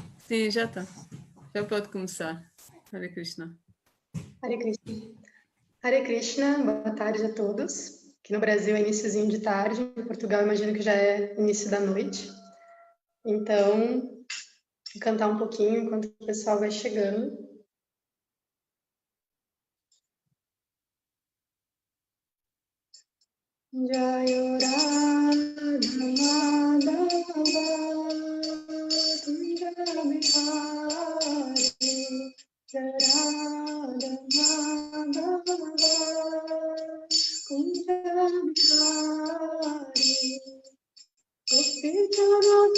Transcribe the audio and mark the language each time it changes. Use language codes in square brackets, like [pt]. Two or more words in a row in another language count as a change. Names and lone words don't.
[pt] Sim, já está. Já pode começar. [sa] Hare Krishna. Hare Krishna. Hare Krishna, [pt] boa tarde a todos. Aqui no Brasil é iniciozinho de tarde, em Portugal imagino que já é início da noite. Então, vou cantar um pouquinho enquanto o pessoal vai chegando. [sa] Jayo Radha Madhava Kunja Bihari Radha Madhava Kunja Bihari Gopijana